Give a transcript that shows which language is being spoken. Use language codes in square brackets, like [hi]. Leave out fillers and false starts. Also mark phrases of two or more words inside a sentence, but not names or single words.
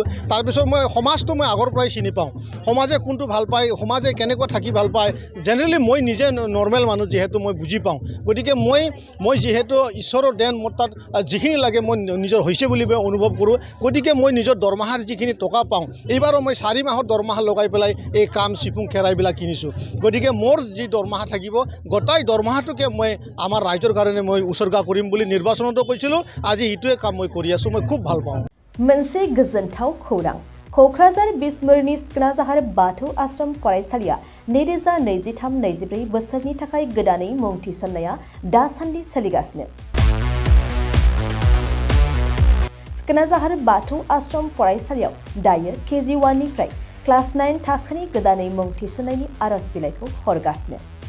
[as] তাৰপিছত মই সমাজটো মই আগৰ পৰাই চিনি পাওঁ, সমাজে কোনটো ভাল পায়, সমাজে কেনেকুৱা থাকি ভাল পায়, জেনেৰেলি মই নিজে নৰ্মেল মানুহ যিহেতু মই বুজি পাওঁ, গতিকে মই যিহেতু ঈশ্বৰৰ দেন মোৰ তাত যিখিনি লাগে মই নিজৰ হৈছে বুলি মই অনুভৱ কৰোঁ, গতিকে মই নিজৰ দৰমহাৰ যিখিনি টকা পাওঁ এইবাৰো মই 4 মাহৰ দৰমহা লগাই পেলাই এই কাম চিফুং খেৰাইবিলাক কিনিছোঁ, গতিকে মোৰ যি দৰমহা থাকিব গোটাই দৰমহাটোকে মই আমাৰ ৰাইজৰ কাৰণে মই উচৰ্গা কৰিম বুলি নিৰ্বাচনতো কৈছিলোঁ। আজি এইটোৱে কাম মই কৰি আছোঁ, মই খুব ভাল পাওঁ। [brx] मोनसे गोजोनथाव खौरां क'क्राझार बिसमुरिनि सिखोनाजाहार बाथौ आश्रम फरायसालिया 2023-24 बोसोरनि थाखाय गोदानै मुं थिसननाया दासान्दि सोलिगासिनो। सिखोनाजाहार बाथौ आश्रम फरायसालियाव दायो KG1 निफ्राय क्लास 9 थाखोनि गोदानै मुं थिसननायनि आरज बिलाइखौ हरगासिनो।